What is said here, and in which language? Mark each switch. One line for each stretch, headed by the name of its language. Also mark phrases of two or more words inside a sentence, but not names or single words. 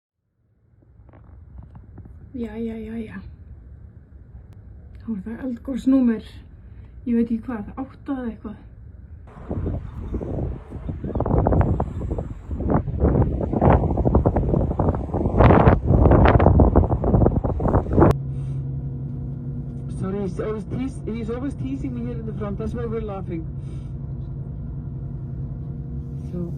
Icelandic: Þá það eldgosnúmer, ég veit ekki hvað, 8 eða eitthvað.
English: Sorry, he's always teasing me here in the front, that's why we're laughing.